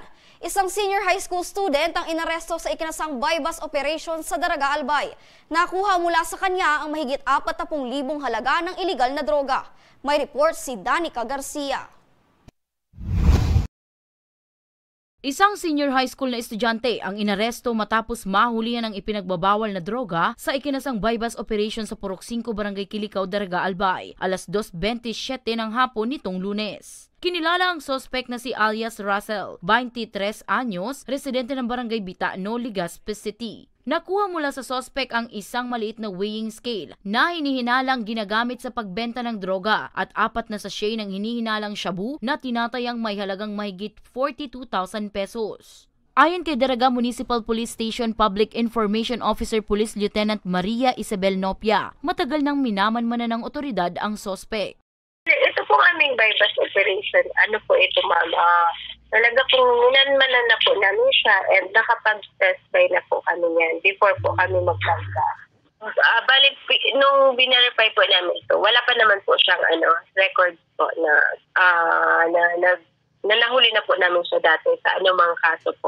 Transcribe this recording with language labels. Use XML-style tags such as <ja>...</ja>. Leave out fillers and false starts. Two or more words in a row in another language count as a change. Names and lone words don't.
<tl>Isang senior high school student ang inaresto sa ikinasang</tl> <en>bypass operation</en> <tl>sa Daraga, Albay. Nakuha mula sa kanya ang mahigit 40,000 halaga ng iligal na droga. May report si Danica Garcia. Isang senior high school na estudyante ang inaresto matapos mahulihan ng ipinagbabawal na droga sa ikinasang</tl> <en>bypass operation</en> <tl>sa Purok 5, Barangay Kilikao, Daraga, Albay, alas 2:27 ng hapon nitong Lunes. Kinilala ang suspect na si alias Russell, 23 anyos, residente ng Barangay Bitano, Legazpi City. Nakuha mula sa suspect ang isang maliit na</tl> <en>weighing scale</en> <tl>na hinihinalang ginagamit sa pagbenta ng droga at 4 na sachet ng hinihinalang shabu na tinatayang may halagang mahigit 42,000 pesos. Ayon kay Daraga Municipal Police Station Public Information Officer Police Lieutenant Maria Isabel Nopia, matagal nang minamanmanan ng otoridad ang suspect. Ito pong aming</tl> <en>bypass operation.</en> <tl>Ano po ito, ma'am? Talaga pong minanmanan na po namin siya and nakapag-test by na po kami yan before po kami magpagka. Balik, nung binarify po namin ito, wala pa naman po siyang record po na nahuli na po namin siya dati sa anumang kaso po.</tl>